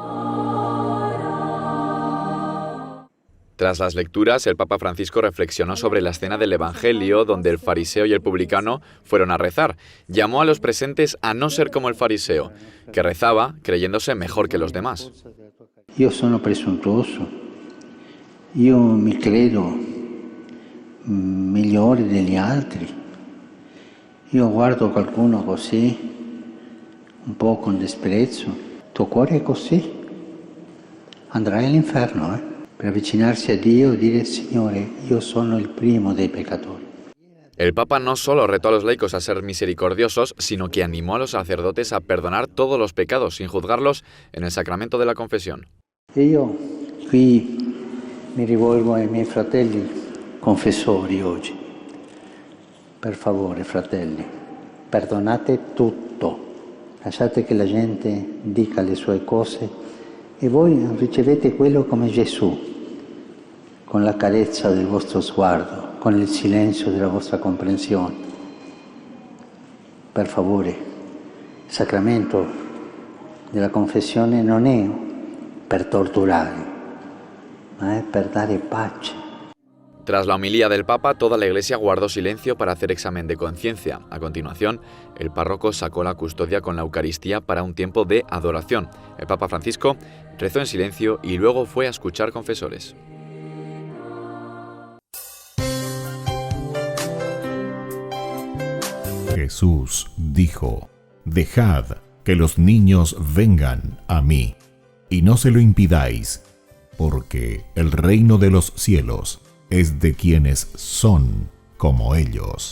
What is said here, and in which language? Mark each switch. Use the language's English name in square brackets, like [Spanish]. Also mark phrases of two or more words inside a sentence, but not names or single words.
[Spanish] Tras las lecturas, el Papa Francisco reflexionó sobre la escena del Evangelio donde el fariseo y el publicano fueron a rezar. Llamó a los presentes a no ser como el fariseo, que rezaba creyéndose mejor que los demás. [Italian] Io sono presuntuoso, io mi credo migliore degli altri. Io guardo qualcuno così, un po' con disprezzo. Tuo cuore è così, andrai all'inferno, Per avvicinarsi a Dio e dire, Signore, io sono il primo dei peccatori. [Spanish] El Papa no solo retó a los laicos a ser misericordiosos, sino que animó a los sacerdotes a perdonar todos los pecados sin juzgarlos en el sacramento de la confesión. [Italian] E io qui mi rivolgo ai miei fratelli confessori oggi. Per favore, fratelli, perdonate tutto. Lasciate che la gente dica le sue cose e voi ricevete quello come Gesù, con la carezza del vostro sguardo, con il silenzio della vostra comprensione. Per favore, il sacramento della confessione non è per torturare, ma è per dare pace. [Spanish] Tras la homilía del Papa, toda la Iglesia guardó silencio para hacer examen de conciencia. A continuación, el párroco sacó la custodia con la Eucaristía para un tiempo de adoración. El Papa Francisco rezó en silencio y luego fue a escuchar confesores. Jesús dijo: Dejad que los niños vengan a mí, y no se lo impidáis, porque el reino de los cielos es de quienes son como ellos.